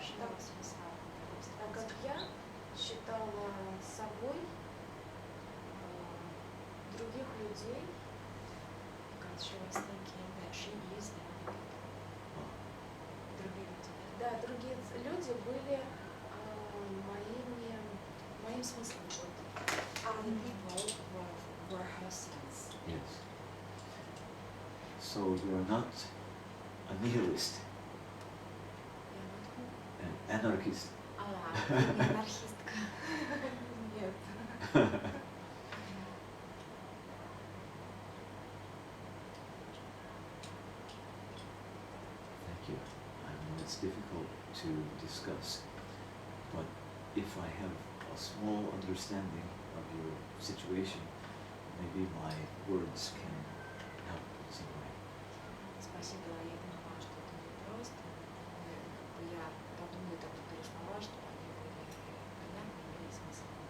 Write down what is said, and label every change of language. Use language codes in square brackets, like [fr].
[ru] Так как я считала собой других людей, [en] Because she was thinking that she is the [ru] другие люди. да, другие люди были моим смыслом жизни. [en] Other people were her sense. Yes. So you're not a nihilist, an anarchist. [ru] Ты не анархистка. Нет. [en] Thank you. I know it's difficult to discuss, but if I have a small understanding of your situation, maybe my words can help in some way. [ru] Спасибо, я поняла, что это непросто. Я подумаю тогда про слова, чтобы они были понятны, имели смысл.